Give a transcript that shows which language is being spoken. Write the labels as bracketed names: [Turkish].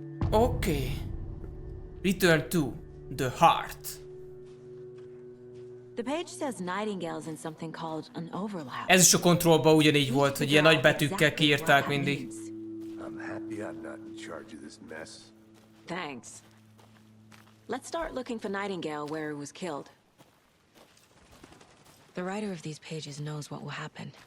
[English] Okay. Return to the heart. The page says Nightingale's in something called an overlap. [Hungarian] Ez is a kontrollban ugyanígy volt, hogy ilyen nagy betűkkel kiírták mindig. [English] I'm happy I'm not in charge of this mess. Thanks. Let's start looking for Nightingale where he was killed. The writer of these pages knows what will happen.